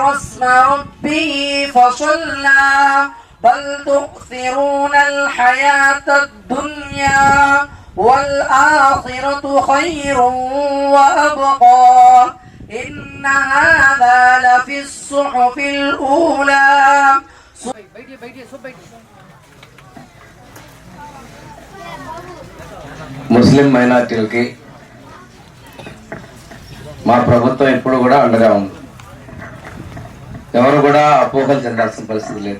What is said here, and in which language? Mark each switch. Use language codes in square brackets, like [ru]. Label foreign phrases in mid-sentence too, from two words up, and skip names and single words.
[ar] اسم ربه فصلى بل تؤثرون الحياة الدنيا والآخرة خير وأبقى إن هذا لفي الصحف الأولى. [te] ముస్లిం మైనార్టీలకి మా ప్రభుత్వం ఎప్పుడు కూడా అండగా ఉంది. ఎవరు కూడా అపోహలు చెందాల్సిన పరిస్థితి లేదు.